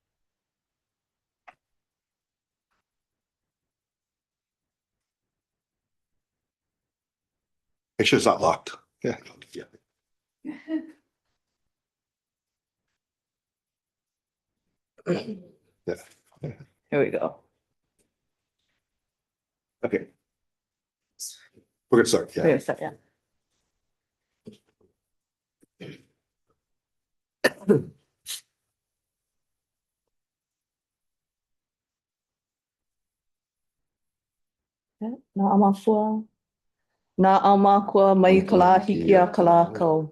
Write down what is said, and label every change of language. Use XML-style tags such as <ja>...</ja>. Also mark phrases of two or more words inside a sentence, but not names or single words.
<en>Make sure it's not locked. Yeah. Yeah. Yeah. Here we go. Okay. We're gonna start. We're Yeah. gonna start, yeah.</en> <haw>Okay, na aumakua. Na aumakua mai ka la hiki a ka la kau.</haw>